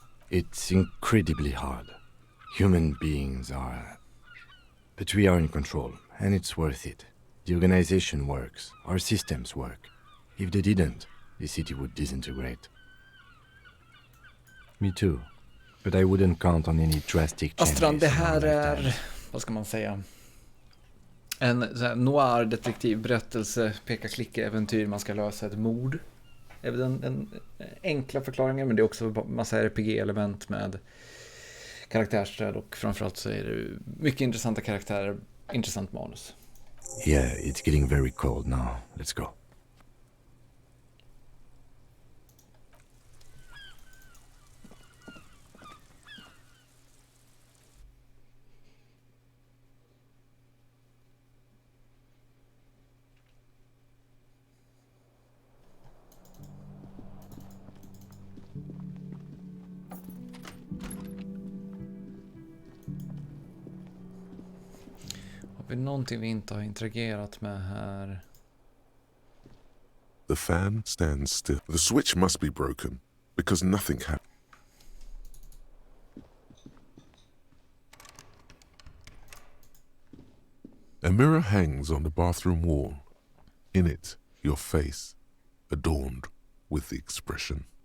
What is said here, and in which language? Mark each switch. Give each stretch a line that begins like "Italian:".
English: It's incredibly hard. Human beings are... But we are in control, and it's worth it. The organization works, our systems work. If they didn't, the city would disintegrate. Me too. But I wouldn't count on any drastic changes.
Swedish: Astran, det här är, vad ska man säga, en noir-detektivberättelse, peka-klicka-äventyr, man ska lösa ett mord. Det är väl den enkla förklaringen, men det är också massa RPG-element med karaktärsstöd och framförallt så är det mycket intressanta karaktärer, intressant manus.
English: Yeah, it's getting very cold now. Let's go.
Swedish: Har vi någonting vi inte har interagerat med här?
English: The fan stands still. The switch must be broken, because nothing happened. A mirror hangs on the bathroom wall. In it, your face, adorned with the expression.